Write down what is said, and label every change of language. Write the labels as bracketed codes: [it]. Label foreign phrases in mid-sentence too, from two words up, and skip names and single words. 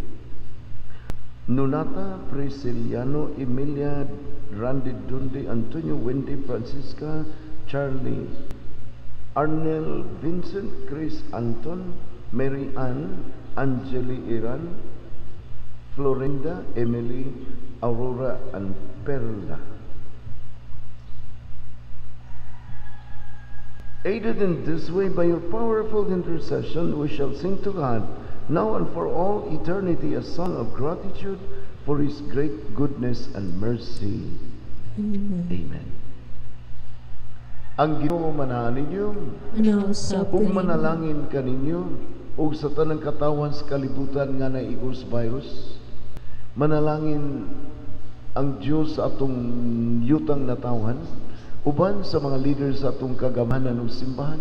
[en] Nunata, Prisciliano, Emilia, Randy Dundi, Antonio, Wendy, Francisca, Charlie, Arnel, Vincent, Chris, Anton, Mary Ann, Angeli Iran, Florinda, Emily, Aurora, and Perla. Aided in this way by your powerful intercession, we shall sing to God, now and for all eternity, a song of gratitude for His great goodness and mercy. Amen. Amen. [ceb] Ang Ginoo manahan ninyo, ug manalangin kaninyo, ug sa tanang katawan sa kalibutan nga naigos virus, manalangin ang Diyos sa atong yutang natawhan, uban sa mga leaders sa atong kagamanan ng simbahan.